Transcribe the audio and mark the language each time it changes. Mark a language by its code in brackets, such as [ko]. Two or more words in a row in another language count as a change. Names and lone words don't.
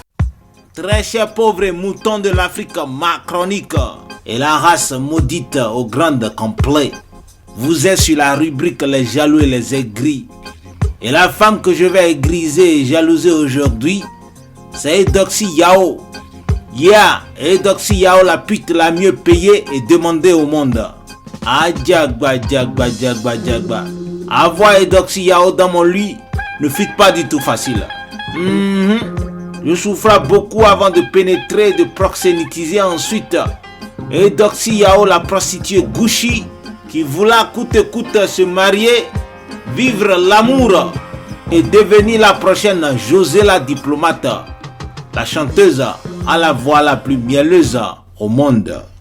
[fr] Très chers pauvres moutons de l'Afrique macronique et la race maudite au grand complet. Vous êtes sur la rubrique les jaloux et les aigris. Et la femme que je vais aigriser et jalouser aujourd'hui, c'est Eudoxie Yao. Yeah, Eudoxie Yao, la pute la mieux payée et demandée au monde. Adjagba, djagba, djagba, djagba. Avoir Eudoxie Yao dans mon lit ne fut pas du tout facile. Je souffrais beaucoup avant de pénétrer, de proxénétiser ensuite. Eudoxie Yao, la prostituée Gucci, qui voulait coûte que coûte se marier, vivre l'amour et devenir la prochaine José la diplomate, la chanteuse à la voix la plus mielleuse au monde.